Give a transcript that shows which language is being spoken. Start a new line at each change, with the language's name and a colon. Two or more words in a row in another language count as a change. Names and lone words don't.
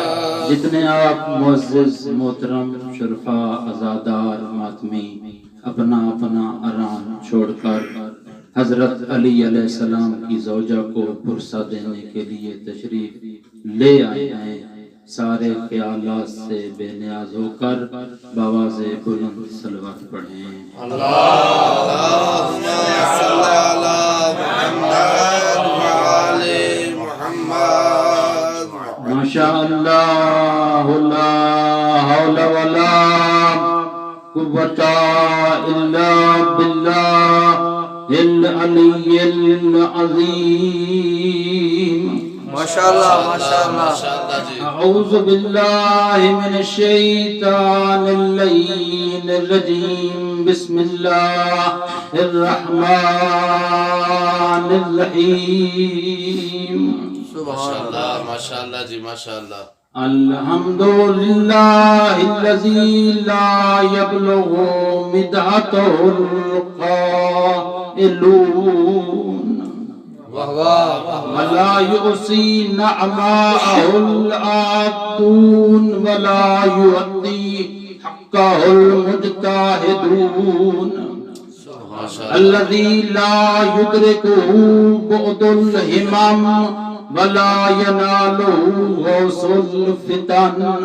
Urdu: جتنے آپ معزز محترم شرفاء عزادار ماتمی اپنا اپنا آرام چھوڑ کر حضرت علی علیہ السلام کی زوجہ کو پرسہ دینے کے لیے تشریف لے آئے ہیں، سارے خیالات سے بے نیاز ہو کر بآواز بلند صلوات پڑھیں۔
Arabic: اللہم صلی علی محمد وآل محمد۔ ماشاءاللہ لا حول ولا قوة الا باللہ العلی العظیم۔ ماشاءاللہ ماشاءاللہ۔ اعوذ باللہ من الشیطان اللعین الرجیم، بسم اللہ الرحمن الرحیم۔ ماشاءاللہ ماشاءاللہ جی ماشاءاللہ۔ الحمدللہ الذی لا یبلغ مدحتہ القائلون
Urdu: واہ واہ واہ۔
Arabic: ولا يؤصي نعماءه العادون ولا يؤدي حقه المجتهدون الذي لا يدركه بعد الهمم ولا يناله غوص الفتن